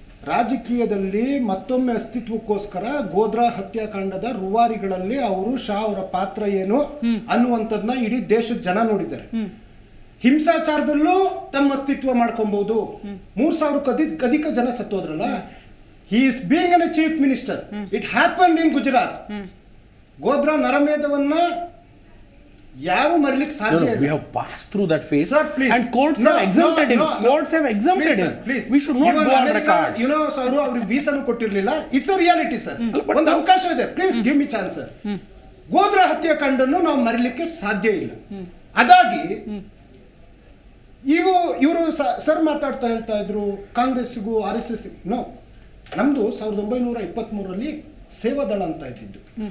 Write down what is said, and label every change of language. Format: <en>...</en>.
<kn>ರಾಜಕೀಯದಲ್ಲಿ ಮತ್ತೊಮ್ಮೆ ಅಸ್ತಿತ್ವಕ್ಕೋಸ್ಕರ ಗೋಧ್ರಾ ಹತ್ಯಾಕಾಂಡದ ರೂವಾರಿಗಳಲ್ಲಿ ಅವರು ಶಾ ಅವರ ಪಾತ್ರ ಏನು ಅನ್ನುವಂಥದ್ದನ್ನ ಇಡೀ ದೇಶದ ಜನ ನೋಡಿದ್ದಾರೆ. ಹಿಂಸಾಚಾರದಲ್ಲೂ ತಮ್ಮ ಅಸ್ತಿತ್ವ ಮಾಡ್ಕೊಬಹುದು. 3,000 ಅಧಿಕ ಜನ ಸತ್ತೋದ್ರಲ್ಲ.</kn> <en>He is being an chief minister. It happen in Gujarat.</en> <kn>Godhra ನರಮೇಧವನ್ನ ಯಾರು ಮರಿಲಿಕ್ಕೆ ಸಾಧ್ಯ ಇಲ್ಲ.</kn> <en>We have passed through that phase. Sir, please. And courts have exempted him. Courts have exempted him. Please. We should not go on records. You know, sir,</en> <kn>ಅವ್ರಿಗೆ ವೀಸಾನು ಕೊಟ್ಟಿರಲಿಲ್ಲ.</kn> <en>It's a reality sir.</en> <kn>ಒಂದು ಅವಕಾಶ ಇದೆ.</kn> <en>Please give me chance sir.</en> <kn>Godhra ಹತ್ಯಾಕಾಂಡನ್ನು ನಾವು ಮರಿಲಿಕ್ಕೆ ಸಾಧ್ಯ ಇಲ್ಲ. ಅದಾಗಿ ಇವರು sir ಮಾತಾಡ್ತಾ ಹೇಳ್ತಾ ಇದ್ರು ಕಾಂಗ್ರೆಸ್ಗೂ RSS. ನೋ, ನಮ್ದು 1923ರಲ್ಲಿ ಸೇವಾದಳ ಅಂತ ಇದ್ದಿದ್ದು.</kn>